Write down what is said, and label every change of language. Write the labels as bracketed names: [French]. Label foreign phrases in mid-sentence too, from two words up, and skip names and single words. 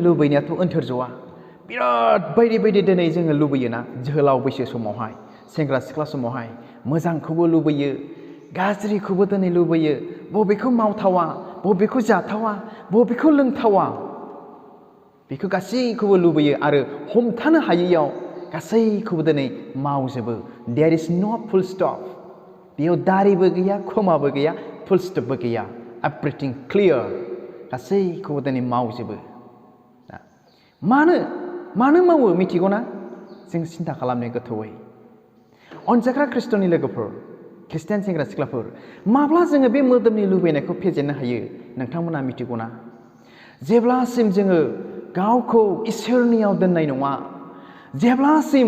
[Bodo] लुबैनायाथ' ओन्थोरज'आ बिराद बायदि बायदि दिनै जोङो लुबैयोना जोहोलाव बैसो समावहाय सेंग्रा सिख्ला समावहाय मोजांखौबो लुबैयो गाज्रिखौबो दिनै लुबैयो बबेखौ मावथावा बबेखौ जाथावा बबेखौ लोंथावा बेखौ गासैखौबो लुबैयो आरो हमथानो हायैयाव गासैखौबो दिनै मावजोबो [English] there is no full stop [Bodo] बेयाव दारिबो गैया खोमाबो गैया फुल स्टपबो गैया [English] everything clear [Bodo] गासैखौबो दिनै मावजोबो मानो मावो मिथिगौना जों सिन्था खालामनो गोथौयै अनजाग्रा ख्रिस्ट'नि लोगोफोर ख्रिस्टियान सेंग्रा सिख्लाफोर माब्ला जोङो बे मोदोमनि लुबैनायखौ फेजेननो हायो नोंथांमोना मिथिगौना जेब्लासिम जोङो गावखौ इसोरनियाव दोननाय नङा जेब्लासिम